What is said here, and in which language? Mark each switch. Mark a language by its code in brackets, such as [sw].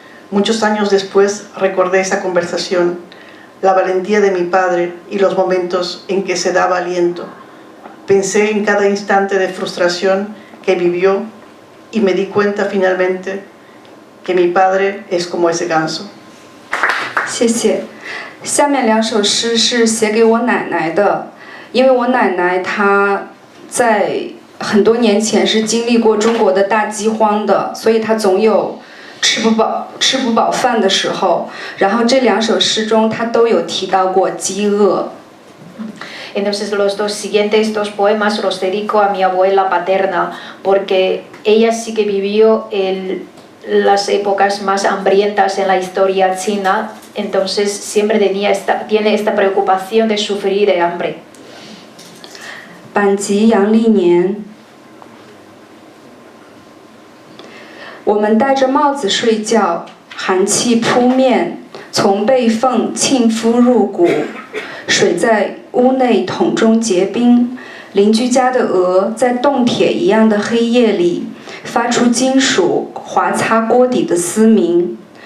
[es] Muchos años después recordé esa conversación, la valentía de mi padre y los momentos en que se daba aliento. Pensé en cada instante de frustración que vivió y me di cuenta finalmente que mi padre es como ese ganso. [zh] 谢谢。下面2首诗是写给我奶奶的，因为我奶奶她在很多年前是经历过中国的大饥荒的，所以她总有吃不饱饭的时候。然后这2首诗中，她都有提到过饥饿。 [es] Entonces los dos siguientes 2 poemas los dedico a mi abuela paterna, porque ella sí que vivió las épocas más hambrientas en la historia china, entonces siempre tiene esta preocupación de sufrir de hambre. [zh] 阪急阳历年，我们戴着帽子睡觉，寒气扑面，从背缝沁肤入骨，水在屋内桶中结冰，邻居家的鹅在冻铁一样的黑夜里发出金属划擦锅底的嘶鸣。